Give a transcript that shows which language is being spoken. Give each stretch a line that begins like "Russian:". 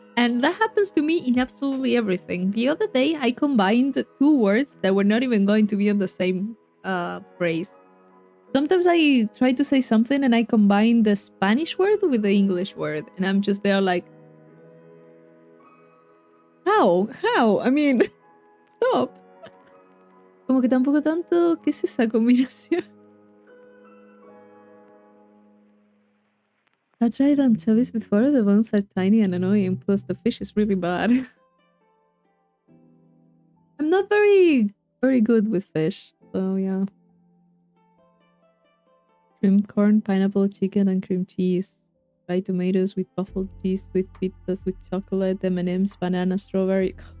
English: And that happens to me in absolutely everything. The other day, I combined two words that were not even going to be on the same phrase. Sometimes I try to say something and I combine the Spanish word with the English word. And I'm just there like, how? I mean, stop.
Spanish: Como que tampoco tanto, ¿qué es esa combinación?
English: I tried anchovies before. The bones are tiny and annoying. Plus, the fish is really bad. I'm not very good with fish. So, yeah. Shrimp, corn, pineapple, chicken, and cream cheese. Fried tomatoes with truffle cheese, sweet pizzas with chocolate, M&M's, banana, strawberry.